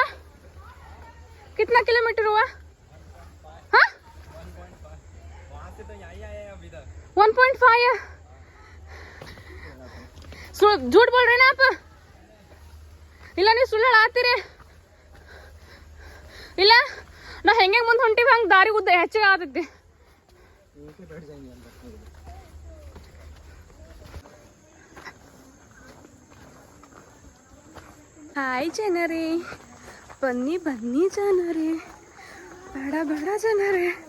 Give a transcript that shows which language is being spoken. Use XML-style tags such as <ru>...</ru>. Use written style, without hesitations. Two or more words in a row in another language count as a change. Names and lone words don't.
<hi>कितना किलोमीटर हुआ? हाँ 1.5 है. झूठ बोल रहे ना आप?</hi> <kn>ಇಲ್ಲ ನೀವು ಸುಳ್ಳು ಹೇಳಾತ್ತೀರಿ. ಇಲ್ಲ ನಾ ಹೆಂಗೆ ಮುಂದೆ ಹೊಂಟಿವಿ ಹಂಗೆ ದಾರಿ ಉದ್ದ ಹೆಚ್ಚಿಗೆ ಆಗತೈತಿ. ಹಾಯ್ ಜನರೇ, ಬನ್ನಿ ಬನ್ನಿ ಜನರೇ, ಬೇಡ ಬೇಡ ಜನರೇ.</kn>